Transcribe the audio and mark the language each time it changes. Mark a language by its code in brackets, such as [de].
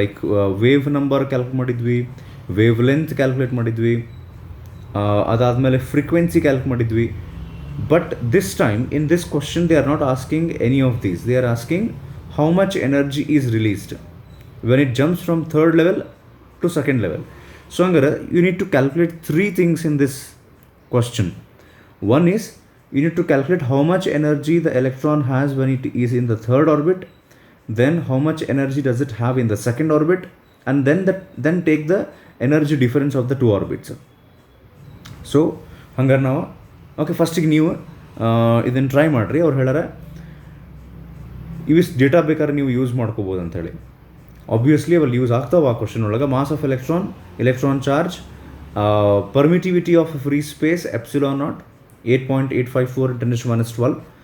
[kn] Like wave number calculate ಮಾಡಿದ್ವಿ, wave length calculate ಮಾಡಿದ್ವಿ, ಅದಾದಮೇಲೆ ಫ್ರೀಕ್ವೆನ್ಸಿ ಕ್ಯಾಲ್ಕುಲೇಟ್ ಮಾಡಿದ್ವಿ. [en] But this time in this question they are not asking any of these. They are asking how much energy is released when it jumps from third level to second level. So [kn] ಹಂಗಾರೆ [en] You need to calculate 3 things in this question. One is, you need to calculate how much energy the electron has when it is in the third orbit, then how much energy does it have in the second orbit, and then take the energy difference of the 2 orbits. [kn] So ಹಂಗಾರೆ ನಾವು okay ಫಸ್ಟಿಗೆ ನೀವು ಇದನ್ನು try ಮಾಡಿರಿ. ಅವ್ರು ಹೇಳ್ಯಾರ ಇವಿಷ್ಟು data ಬೇಕಾದ್ರೆ ನೀವು ಯೂಸ್ ಮಾಡ್ಕೋಬೋದು ಅಂಥೇಳಿ. [en] obviously [kn] ಅವಲ್ಲಿ ಯೂಸ್ ಆಗ್ತಾವೆ ಆ ಕ್ವಶನ್ ಒಳಗೆ. [en] Mass of electron, electron charge, permittivity of free space epsilon naught 8.854 × 10⁻12.